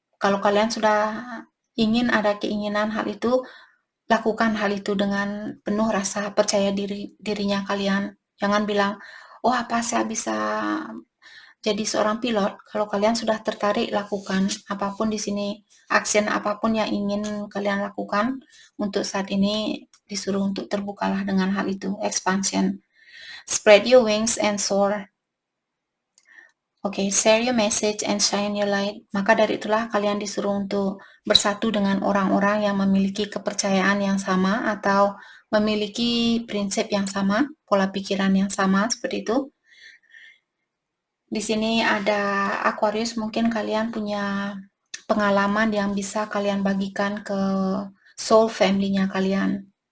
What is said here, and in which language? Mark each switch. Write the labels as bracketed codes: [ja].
[id] Kalau kalian sudah ada keinginan hal itu, lakukan hal itu dengan penuh rasa percaya dirinya kalian. Jangan bilang, "Oh, apa saya bisa jadi seorang pilot?" Kalau kalian sudah tertarik, lakukan. Apapun di sini, action apapun yang ingin kalian lakukan, untuk saat ini disuruh untuk terbukalah dengan hal itu, expansion. [en] Spread your wings and soar. Oke, share your message and shine your light. [id] Maka dari itulah kalian disuruh untuk bersatu dengan orang-orang yang memiliki kepercayaan yang sama atau memiliki prinsip yang sama, pola pikiran yang sama, seperti itu. Di sini ada Aquarius, mungkin kalian punya pengalaman yang bisa kalian bagikan ke soul family-nya kalian.